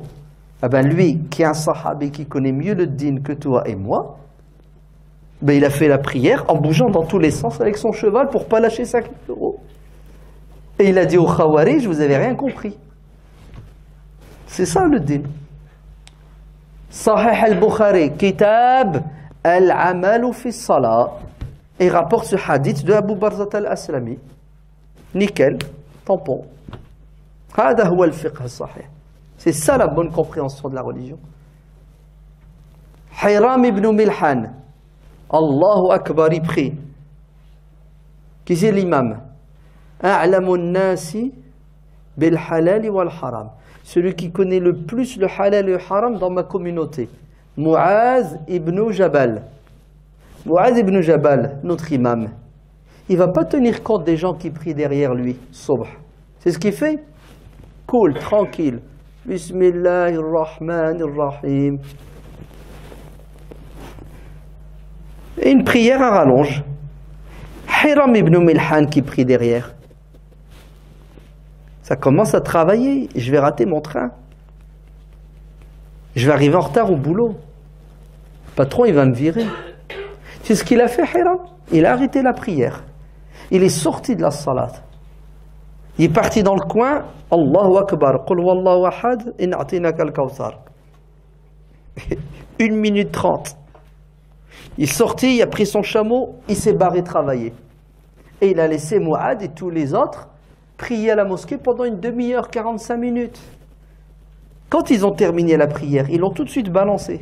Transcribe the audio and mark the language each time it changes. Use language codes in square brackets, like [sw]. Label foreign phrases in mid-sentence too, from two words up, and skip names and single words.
[fr] Ah ben lui, qui est un sahabi qui connaît mieux le din que toi et moi, ben il a fait la prière en bougeant dans tous les sens avec son cheval pour ne pas lâcher 5 000 €. Et il a dit au Khawarij, vous n'avez rien compris. C'est ça le din. Sahih al-Bukhari, Kitab al-Amalu fi Salah. Et rapporte ce hadith de Abu Barzat al-Aslami. Nickel, tampon. [ar] هذا هو الفقه الصحيح. [fr] C'est ça la bonne compréhension de la religion. Hiram ibn Milhan, [ar] الله أكبر, [fr] il prie. Qui c'est l'imam? [ar] أعلم الناس بالحلال والحرام. [fr] Celui qui connaît le plus le halal et le haram dans ma communauté. Mu'az ibn Jabal. Mu'az ibn Jabal, notre imam. Il ne va pas tenir compte des gens qui prient derrière lui, subh. C'est ce qu'il fait? Cool, tranquille. Bismillahirrahmanirrahim. Et une prière à rallonge. Hiram ibn Milhan qui prie derrière. Ça commence à travailler. Je vais rater mon train. Je vais arriver en retard au boulot. Le patron, il va me virer. C'est ce qu'il a fait, Hiram. Il a arrêté la prière. Il est sorti de la salat. Il est parti dans le coin. [ar] الله أكبر. قل والله أحد. إن أعطيناك الكوثر. [fr] 1 minute 30. Il est sorti, il a pris son chameau, il s'est barré travailler. Et il a laissé Mu'ad et tous les autres prier à la mosquée pendant une demi-heure, 45 minutes. Quand ils ont terminé la prière, ils l'ont tout de suite balancé.